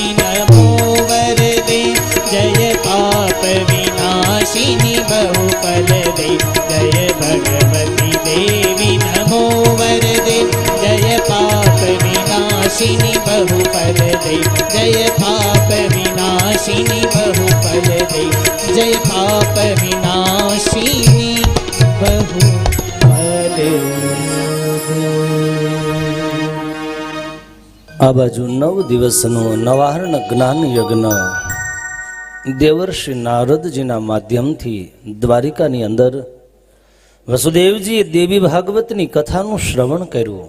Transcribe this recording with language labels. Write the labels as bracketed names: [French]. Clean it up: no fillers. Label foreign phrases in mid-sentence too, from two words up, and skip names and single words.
[Sanskrit] नमो वरदे जय पाप विनाशिनी बहुफल दे जय भगवती देवी नमो वरदे जय पाप विनाशिनी बहुफल दे जय पाप विनाशिनी बहुफल दे जय पाप विनाशिनी बहुफल दे। [Gujarati] આ બાજુ 9 દિવસનો નવાહરણ જ્ઞાન યજ્ઞ દેવર્ષિ નારદજીના માધ્યમથી દ્વારિકાની અંદર વસુદેવજીએ દેવી ભાગવતની કથાનું શ્રવણ કર્યું.